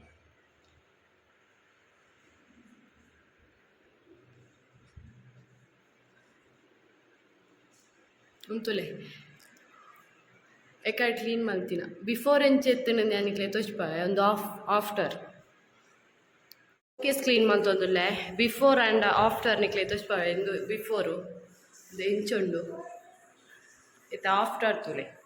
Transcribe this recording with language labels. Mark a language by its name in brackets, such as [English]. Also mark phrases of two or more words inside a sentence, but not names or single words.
[Tulu] ಉಂತುಲೆ ಎಕಾಡ್ ಕ್ಲೀನ್ ಮಲ್ತಿನ ಬಿಫೋರ್ ಎಂಚೆತ್ತಿನ ನನಗೆ ತೋಚ್ಪಾವೆ ಒಂದು ಆಫ್ಟರ್ ಕೇಸ್ ಕ್ಲೀನ್ ಮಲ್ತೊಂದುಲ್ಲೆ [English] before and after [Tulu] ನಿಕ್ಲೆ ತೋಚ್ಪಾವೆ ಎಂದು ಬಿಫೋರು ಇದು ಎಂಚುಂಡು ಇತ್ತು ಆಫ್ಟರ್ ತುಲೆ